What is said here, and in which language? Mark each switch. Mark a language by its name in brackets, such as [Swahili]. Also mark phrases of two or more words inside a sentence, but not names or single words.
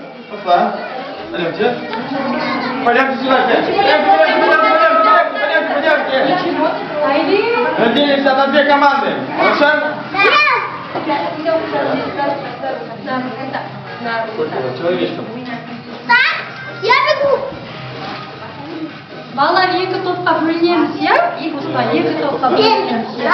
[Russian] Опа. Пойдемте. Пойдемте сюда. Пойдемте. Разделимся на две команды. Хорошо? Сколько человечков? Я бегу. [Kazakh] Балалар екі топқа бөлінеміз, иә? Екі топқа бөлінеміз.